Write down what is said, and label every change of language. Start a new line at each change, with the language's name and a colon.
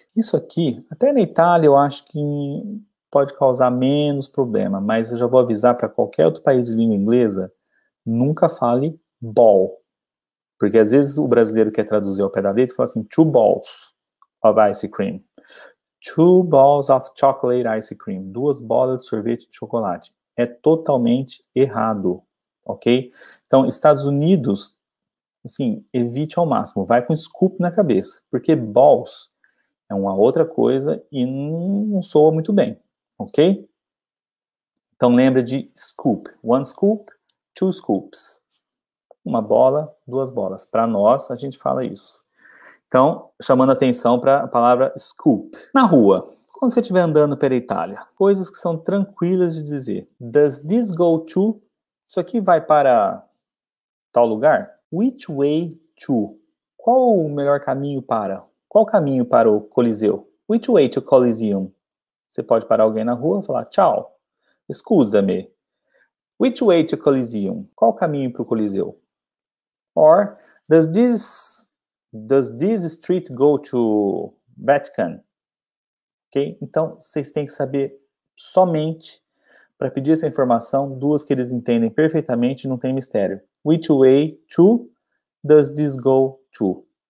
Portuguese: Isso aqui, até na Itália, eu acho que pode causar menos problema, mas eu já vou avisar para qualquer outro país de língua inglesa, nunca fale ball. Porque às vezes o brasileiro quer traduzir ao pé da letra e fala assim,
English: 2 balls of ice cream. 2 balls of chocolate ice cream.
Portuguese: 2 bolas de sorvete de chocolate. É totalmente errado, ok? Então, Estados Unidos assim, evite ao máximo, vai com scoop na cabeça, porque balls é uma outra coisa e não soa muito bem, ok? Então lembra de scoop, one scoop, two scoops. Uma bola, duas bolas. Para nós, a gente fala isso. Então, chamando atenção para a palavra scoop. Na rua, quando você estiver andando pela Itália, coisas que são tranquilas de dizer.
English: Does this go to?
Portuguese: Isso aqui vai para tal lugar?
English: Which way to?
Portuguese: Qual o melhor caminho para? Qual caminho para o Coliseu?
English: Which way to Coliseum?
Portuguese: Você pode parar alguém na rua e falar, tchau, scusa-me.
English: Which way to Coliseum?
Portuguese: Qual o caminho para o Coliseu?
English: Or, does this street go to Vatican?
Portuguese: Ok? Então, vocês têm que saber somente, para pedir essa informação, duas que eles entendem perfeitamente e não tem mistério.
English: Which way to does this go to?